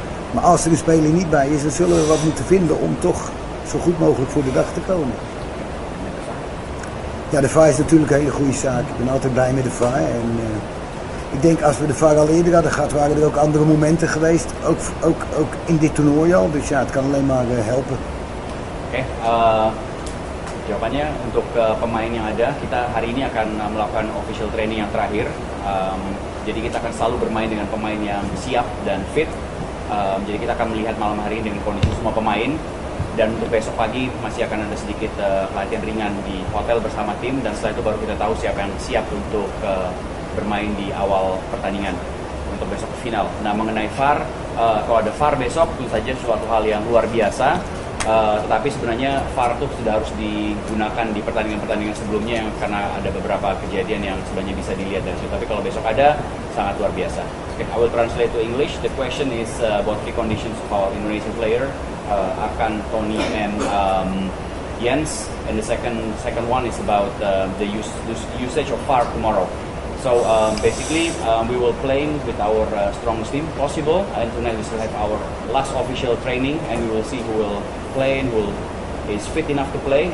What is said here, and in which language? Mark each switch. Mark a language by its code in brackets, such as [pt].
[nl] Maar als er een speler niet bij is, dan zullen we wat moeten vinden om toch zo goed mogelijk voor de dag te komen. Ja, de VAR is natuurlijk een hele goede zaak. Ik ben altijd blij met de VAR. En ik denk als we de VAR al eerder hadden gehad, waren er ook andere momenten geweest. Ook in dit toernooi al. Dus ja, het kan alleen maar helpen. [id] Oke, jawabannya untuk pemain yang ada, kita hari ini akan melakukan official training yang terakhir. Jadi kita akan selalu bermain dengan pemain yang siap dan fit. Jadi kita akan melihat malam hari ini dengan kondisi semua pemain. Dan untuk besok pagi masih akan ada sedikit latihan ringan di hotel bersama tim. Dan setelah itu baru kita tahu siapa yang siap untuk bermain di awal pertandingan untuk besok final. Nah, mengenai VAR, kalau ada VAR besok tentu saja suatu hal yang luar biasa. Tetapi sebenarnya VAR itu sudah harus digunakan di pertandingan-pertandingan sebelumnya karena ada beberapa kejadian yang sebenarnya bisa dilihat dari situ. Tapi kalau besok ada, sangat luar biasa. [en] Okay, I will translate to English. The question is about three conditions of our Indonesian player, Arkan, Tony, and Jens. And the second one is about the usage of VAR tomorrow. So basically, we will play with our strongest team possible, and tonight we still have our last official training, and we will see who will play and who is fit enough to play.